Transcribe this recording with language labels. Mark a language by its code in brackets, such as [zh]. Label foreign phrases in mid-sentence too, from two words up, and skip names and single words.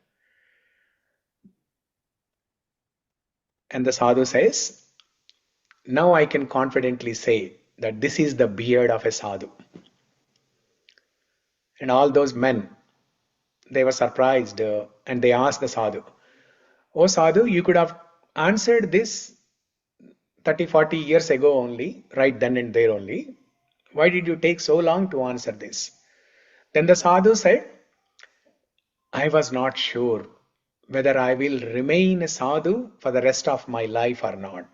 [en] And the sadhu says, "Now I can confidently say that this is the beard of a sadhu." And all those men, they were surprised and they asked the sadhu, "Oh sadhu, you could have answered this 30-40 years ago only, right then and there only. Why did you take so long to answer this?" Then the sadhu said, "I was not sure whether I will remain a sadhu for the rest of my life or not.